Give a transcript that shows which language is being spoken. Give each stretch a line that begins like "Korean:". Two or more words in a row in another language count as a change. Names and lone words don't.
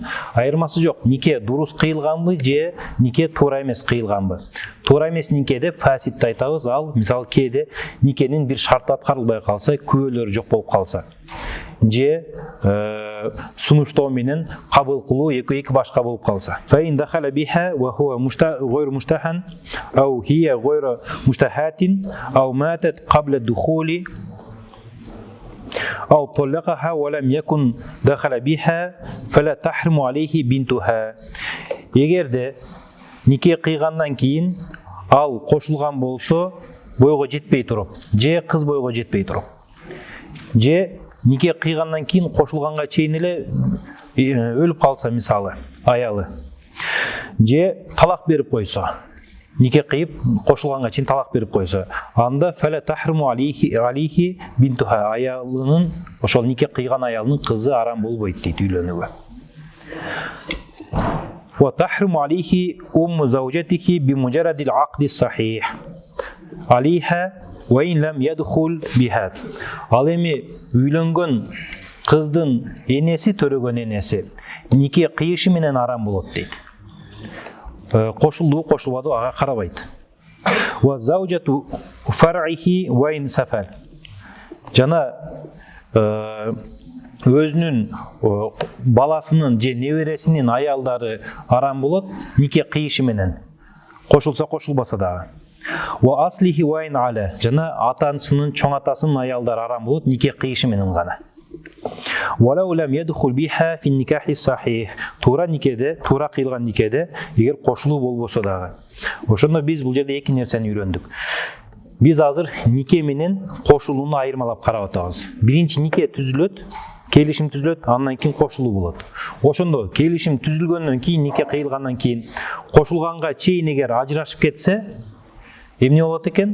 Kyrgyz: Айырмасы жок, нике дурус кыйылганбы же нике туура эмес кыйылганбы. Туура эмес нике деп фасидти айтабыз. Ал мисалы кээде никенин бир шарты аткарылбай калса, күбөлөрү жок болуп калса, же сунуштоо менен кабыл кылуу эки башка болуп калса.
Arabic: فإن دخل بها وهو غير مشتهى أو هي غير مشتهاة أو ماتت قبل دخول أو طلقها ولم يكن دخل بها فلا تحرم عليه بنتها.
Kyrgyz: Эгерде нике кыйгандан кийин ал кошулган болсо, бойго жетпей туруп, же кыз бойго жетпей туруп, же нике кыйгандан кийин кошулганга чейин эле өлүп калса мисалы аялы, же талак берип койсо, нике кыйып кошулганга чейин талак берип койсо, анда
Arabic: فلا تحرم عليه بنتها,
Kyrgyz: аялынын, ошол нике кыйган аялынын кызы арам болбойт дейт үйлөнүүгө.
Arabic: وتحرم عليه أم زوجته بمجرد العقد صحيح عليها وإن لم يدخل بها.
Kyrgyz: Ал эми үйлөнгөн кыздын энеси, төрөгөн энеси нике кыйышы менен арам болот дейт. Кошулду, кошулбаду ага карабайт.
Arabic: وزوجة فرعه وإن سفل.
Kyrgyz: Жана өзүнүн баласынын же небересинин аялдары арам болот нике кыйышы менен. Кошулса кошулбаса дагы.
Arabic: وأصله وإن علا.
Kyrgyz: Жана атасынын, чоң атасынын аялдары арам болот нике кыйышы менен гана.
Arabic: ولو لم يدخل بها في نكاح صحيح.
Kyrgyz: Туура никеде, туура кыйылган никеде эгер кошулуу болбосо дагы. Ошондо биз бул жерде эки нерсени үйрөндүк. Биз азыр нике менен кошулууну айырмалап карап атабыз. Биринчи нике түзүлөт, келишим түзүлөт, андан кийин кошулуу болот. Ошондо келишим түзүлгөндөн кийин, нике кыйылгандан кийин кошулганга чейин эгер ажырашып кетсе, эмне болот экен?